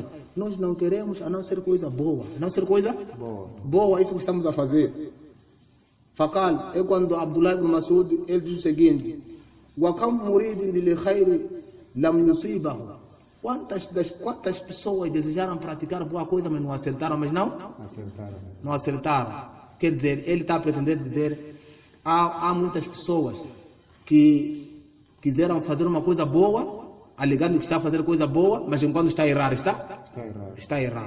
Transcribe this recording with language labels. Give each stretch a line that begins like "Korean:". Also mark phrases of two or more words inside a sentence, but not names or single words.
Portuguese: Nós não queremos a não ser coisa boa. Boa, isso que estamos a fazer. Faqal, é quando Abdullah ibn Mas'ud, ele diz o seguinte:
Arabic: وكم مريد للخير لم يصبه.
Portuguese: Quantas pessoas desejaram praticar boa coisa, mas não acertaram, não acertaram. Quer dizer, ele está a pretender dizer, há muitas pessoas que quiseram fazer uma coisa boa, alegando que está a fazer coisa boa, mas enquanto está a errar, está errado.